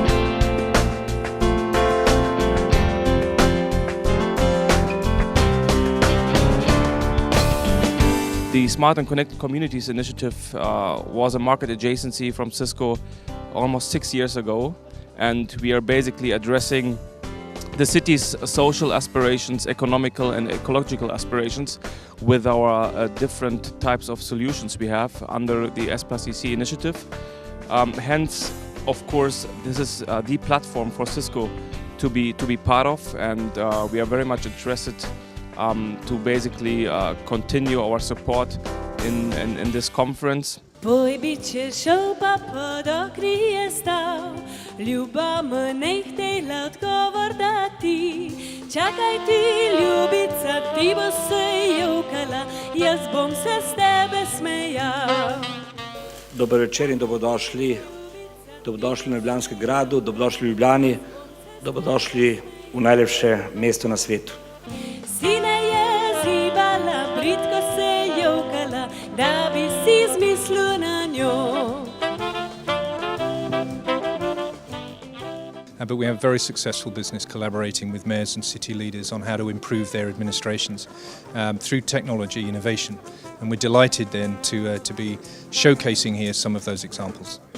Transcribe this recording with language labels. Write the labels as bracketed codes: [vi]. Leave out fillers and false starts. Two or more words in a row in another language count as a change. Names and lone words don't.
[en] The Smart and Connected Communities initiative was a market adjacency from Cisco almost 6 years ago, and we are basically addressing the city's social aspirations, economical and ecological aspirations with our different types of solutions we have under the S+EC initiative. Hence, of course, this is the platform for Cisco to be part of, and we are very much interested to basically continue our support in this conference. [hr] Poi biće šopa pod okrije stav, ljubav me ne htjela odgovor dati. [sl] Čakaj ti, ljubica, ti bo se jokala, jaz bom se s tebe smejal. Dober večer in dobrodošli na Ljubljanskem gradu, dobrodošli v Ljubljani, dobrodošli v najlepše mesto na svetu. Sine je zibala, britko se jokala, da bi si zmislil na njo. [en] But we have very successful business collaborating with mayors and city leaders on how to improve their administrations through technology innovation. And we're delighted then to be showcasing here some of those examples.